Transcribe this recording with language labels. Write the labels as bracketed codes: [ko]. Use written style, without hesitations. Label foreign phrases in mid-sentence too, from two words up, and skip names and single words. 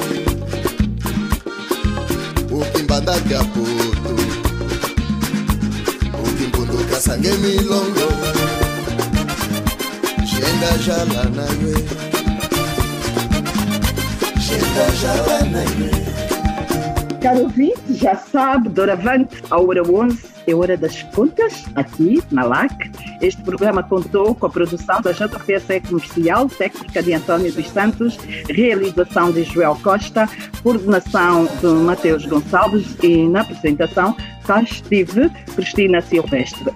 [kmb] Ukimbanda kya putu Ukimbundo kasange milongo. Shenda jala na ywe. Shenda jala na ywe. [pt] Caro ouvinte, já sabe, doravante, à hora 11 é hora das contas, aqui na LAC. Este programa contou com a produção da JPSE Comercial, técnica de António dos Santos, realização de Joel Costa, coordenação de Mateus Gonçalves e na apresentação cá estive Cristina Silvestre.